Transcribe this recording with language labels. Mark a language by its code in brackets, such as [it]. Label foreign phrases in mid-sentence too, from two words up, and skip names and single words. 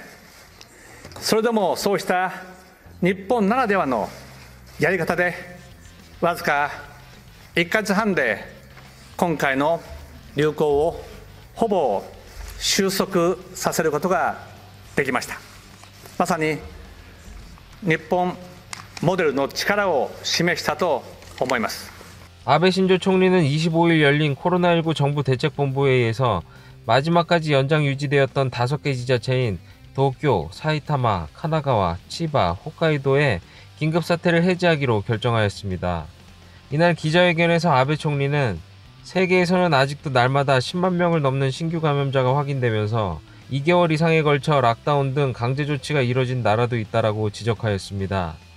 [ja] それでもそうした日本ならではのやり方でわずか1ヶ月半で今回の流行をほぼ収束させることができました。まさに日本モデルの力を示したと思います。 [ko] 아베 신조 총리는 25일 열린 코로나19 정부 대책본부회의에서 마지막까지 연장 유지되었던 5개 지자체인 도쿄, 사이타마, 카나가와, 치바, 홋카이도의 긴급사태를 해제하기로 결정하였습니다. 이날 기자회견에서 아베 총리는 세계에서는 아직도 날마다 10만 명을 넘는 신규 감염자가 확인되면서 2개월 이상에 걸쳐 락다운 등 강제 조치가 이뤄진 나라도 있다라고 지적하였습니다.